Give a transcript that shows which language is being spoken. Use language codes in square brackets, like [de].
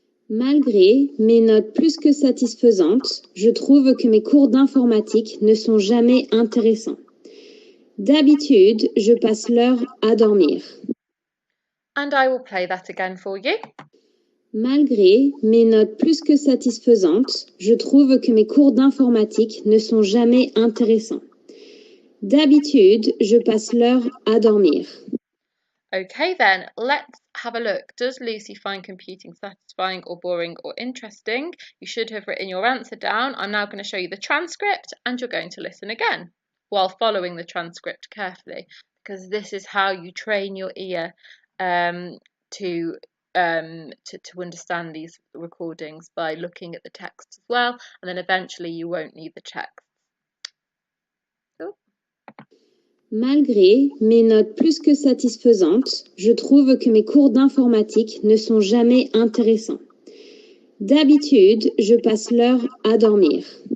[fr] Malgré mes notes plus que satisfaisantes, je trouve que mes cours d'informatique ne sont jamais intéressants. D'habitude, je passe l'heure à dormir. [en] And I will play that again for you. [fr] Malgré mes notes plus que satisfaisantes, je trouve que mes cours d'informatique ne sont jamais intéressants. D'habitude, je passe l'heure à dormir. [en] Okay then, let's have a look. Does Lucy find computing satisfying or boring or interesting? You should have written your answer down. I'm now going to show you the transcript and you're going to listen again while following the transcript carefully, because this is how you train your ear to understand these recordings, by looking at the text as well, and then eventually you won't need the text. [fr] Malgré mes notes plus que satisfaisantes, je trouve que mes cours d'informatique ne sont jamais intéressants. D'habitude, je passe l'heure à dormir.